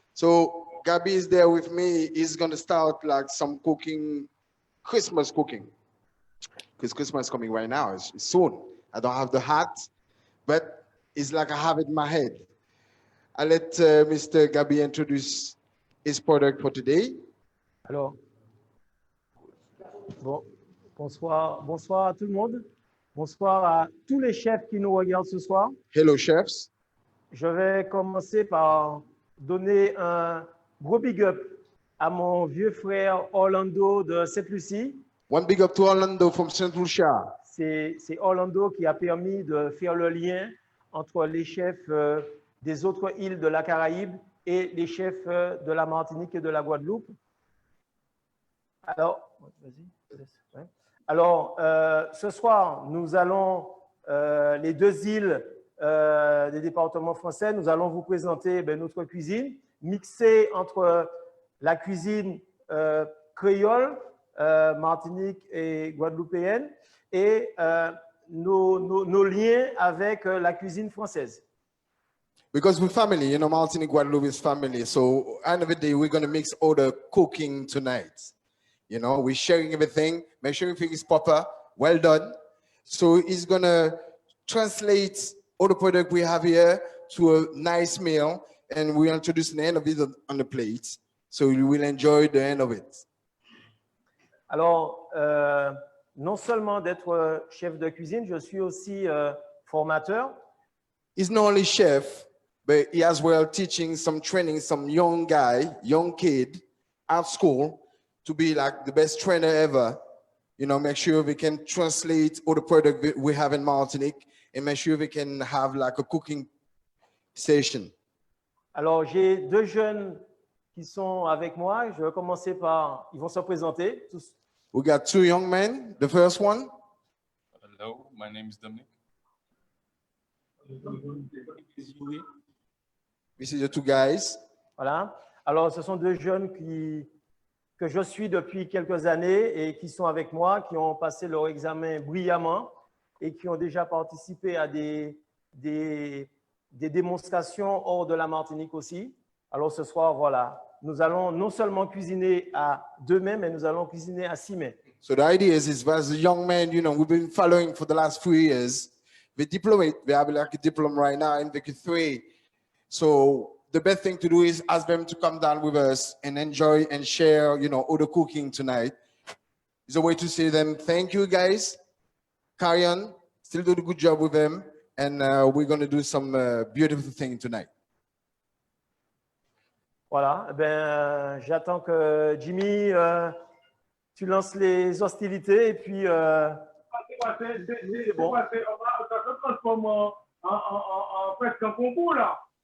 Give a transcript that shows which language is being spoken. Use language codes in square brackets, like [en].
[en] So Gabi is there with me. He's going to start like some cooking, Christmas cooking. Because Christmas is coming right now. It's soon. I don't have the hat, but it's like I have it in my head. I'll let Mr. Gabi introduce his product for today. [fr] Alors, bonsoir à tout le monde. Bonsoir à tous les chefs qui nous regardent ce soir. [en] Hello, chefs. [fr] Je vais commencer par donner un gros big up à mon vieux frère Orlando de Sainte-Lucie. [en] One big up to Orlando from Saint Lucia. [fr] c'est Orlando qui a permis de faire le lien entre les chefs des autres îles de la Caraïbe et les chefs de la Martinique et de la Guadeloupe. Alors, ouais. Alors ce soir, nous allons, les deux îles des départements français, nous allons vous présenter notre cuisine, mixée entre la cuisine créole, Martinique et guadeloupéenne, et nos liens avec la cuisine française. [en] Because we're family, you know, Martinique, Guadeloupe is family. So, end of the day, we're going to mix all the cooking tonight. You know, we're sharing everything, make sure everything is proper, well done. So, he's going to translate all the product we have here to a nice meal, and we'll introduce the end of it on the plate. So, you will enjoy the end of it. [fr] Alors, non seulement d'être chef de cuisine, je suis aussi formateur. [en] He's not only chef, but he as well teaching some training, some young guy, young kid at school to be like the best trainer ever. You know, make sure we can translate all the product we have in Martinique and make sure we can have like a cooking session. [fr] Alors, j'ai deux jeunes qui sont avec moi. Je vais commencer par, ils vont se présenter tous. [en] We got two young men. The first one. Hello, my name is Dominic. This is the two guys. [fr] Voilà. Alors, ce sont deux jeunes que je suis depuis quelques années et qui sont avec moi, qui ont passé leur examen brillamment et qui ont déjà participé à des démonstrations hors de la Martinique aussi. Alors, ce soir, voilà, nous allons non seulement cuisiner à 2 mains, mais nous allons cuisiner à 6 mains. [en] So the idea is as a young man, you know, we've been following for the last 3 years. We have like a diploma right now in VQ3. So the best thing to do is ask them to come down with us and enjoy and share, you know, all the cooking tonight. It's a way to say them, thank you guys, carry on, still do the good job with them, and we're going to do some beautiful thing tonight. [fr] Voilà, j'attends que Jimmy, tu lances les hostilités et puis C'est bon. On va se transformer en presque un concours là.